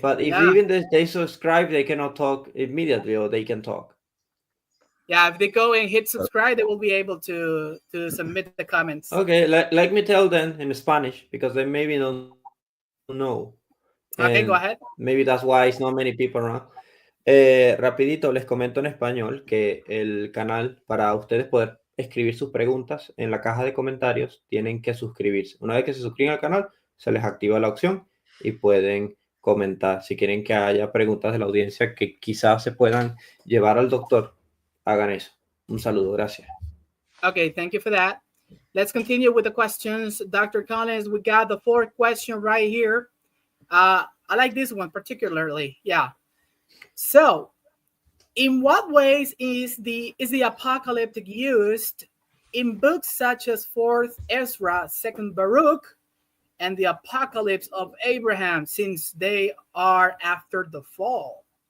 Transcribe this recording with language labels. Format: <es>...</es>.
<en>But if even they subscribe, they cannot talk immediately, or they can talk. Yeah, if they go and hit subscribe, they will be able to submit the comments. Okay, let me tell them in Spanish because they maybe don't know. Okay, go ahead. Maybe that's why it's not many people around.</en> <es>Rapidito les comento en español que el canal, para ustedes poder escribir sus preguntas en la caja de comentarios, tienen que suscribirse. Una vez que se suscriben al canal, se les activa la opción y pueden comentar. Si quieren que haya preguntas de la audiencia que quizás se puedan llevar al doctor, hagan eso. Un saludo, gracias.</es> <en>Okay, thank you for that. Let's continue with the questions. Dr. Collins, we got the fourth question right here. I like this one particularly. Yeah. So, in what ways is the apocalyptic used in books such as 4th Ezra, 2nd Baruch, and the apocalypse of Abraham, since they are after the fall?</en>